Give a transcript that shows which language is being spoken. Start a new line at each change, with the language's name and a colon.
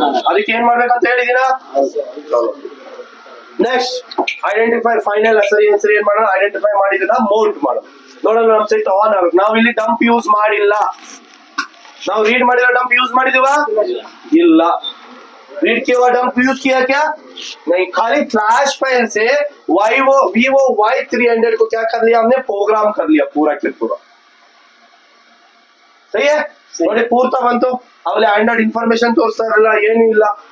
Kannada: ಅದಕ್ಕೆ ಏನ್ ಮಾಡ್ಬೇಕಂತ ಹೇಳಿದೀನ. ನೆಕ್ಸ್ಟ್ ಐಡೆಂಟಿಫೈ, ಫೈನಲ್ ಸರಿ ಏನ್ ಮಾಡೋಣ, ಐಡೆಂಟಿಫೈ ಮಾಡಿದನ್ನ ಮೌಂಟ್ ಮಾಡೋದು. ನೋಡೋಣ ನಮ್ ಸೆಟ್ ಆನ್ ಆಗುತ್ತೆ. ನಾವು ಇಲ್ಲಿ ಡಂಪ್ ಯೂಸ್ ಮಾಡಿಲ್ಲ, ನಾವು ರೀಡ್ ಮಾಡಿರೋ ಡಂಪ್ ಯೂಸ್ ಮಾಡಿದೀವ ಇಲ್ಲ.
Hindi: रीड किया हुआ डंप यूज किया क्या नहीं, खाली फ्लैश फाइल से Vivo Y300 को क्या कर लिया हमने, प्रोग्राम कर लिया पूरा के पूरा. सही है,
Kannada: ನೋಡಿ ಪೂರ್ತ ಬಂತು. ಆಮೇಲೆ ಆಂಡ್ರಾಯ್ಡ್ ಇನ್ಫಾರ್ಮೇಶನ್ ತೋರಿಸ್ತಾ ಇರಲ್ಲ, ಏನೂ ಇಲ್ಲ.